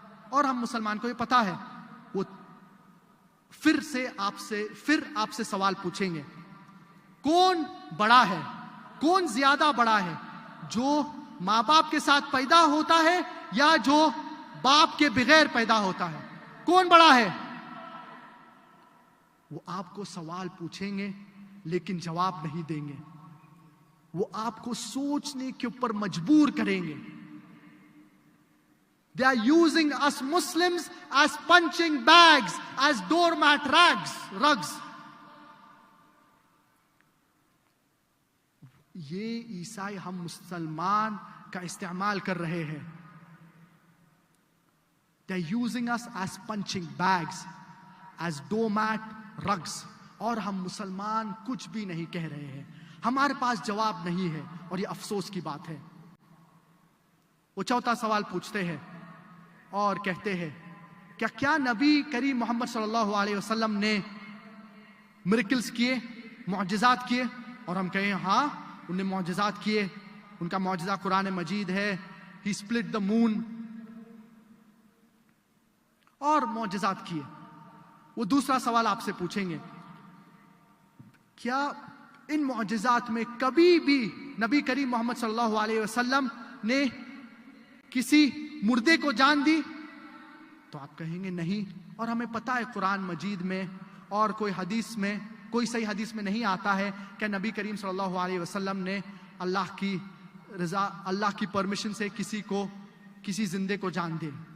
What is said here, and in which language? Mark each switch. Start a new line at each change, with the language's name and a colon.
Urdu: اور ہم مسلمان کو یہ پتا ہے. وہ پھر آپ سے سوال پوچھیں گے کون بڑا ہے, کون زیادہ بڑا ہے, جو ماں باپ کے ساتھ پیدا ہوتا ہے یا جو باپ کے بغیر پیدا ہوتا ہے؟ کون بڑا ہے؟ وہ آپ کو سوال پوچھیں گے لیکن جواب نہیں دیں گے. وہ آپ کو سوچنے کے اوپر مجبور کریں گے.
English: They are using us Muslims as punching bags, as doormat rugs.
Urdu: یہ عیسائی ہم مسلمان کا استعمال کر رہے ہیں.
English: They are using us as punching bags, as doormat rugs.
Urdu: اور ہم مسلمان کچھ بھی نہیں کہہ رہے ہیں. ہمارے پاس جواب نہیں ہے اور یہ افسوس کی بات ہے. وہ چوتھا سوال پوچھتے ہیں اور کہتے ہیں کیا نبی کریم محمد صلی اللہ علیہ وسلم نے میریکلز کیے, معجزات کیے؟ اور ہم کہیں ہاں انہوں نے معجزات کیے. ان کا معجزہ قرآن مجید ہے.
English: He split the moon
Urdu: اور معجزات کیے. وہ دوسرا سوال آپ سے پوچھیں گے کیا ان معجزات میں کبھی بھی نبی کریم محمد صلی اللہ علیہ وسلم نے کسی مردے کو جان دی؟ تو آپ کہیں گے نہیں. اور ہمیں پتا ہے قرآن مجید میں اور کوئی حدیث میں, کوئی صحیح حدیث میں نہیں آتا ہے کہ نبی کریم صلی اللہ علیہ وسلم نے اللہ کی رضا, اللہ کی پرمیشن سے کسی زندے کو جان دے.